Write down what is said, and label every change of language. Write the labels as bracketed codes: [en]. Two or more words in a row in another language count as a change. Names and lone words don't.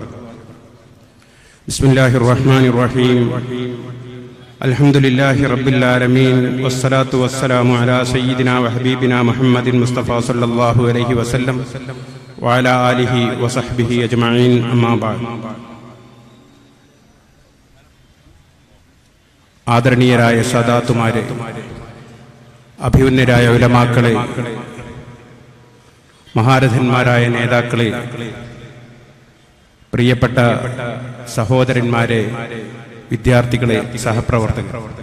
[ar] بسم الله الرحمن الرحيم. الحمد لله رب العالمين والصلاة والسلام على سيدنا وحبيبنا محمد المصطفى صلى الله عليه وسلم وعلى آله وصحبه أجمعين. أما بعد. [ml] ആദരണീയരായ സാദാത്തുമാരെ, അഭിമന്യരായ ഉലമാക്കളെ, മഹാരഥന്മാരായ നേതാക്കളെ, പ്രിയപ്പെട്ട സഹോദരന്മാരെ, വിദ്യാർത്ഥികളെ, സഹപ്രവർത്തകർ,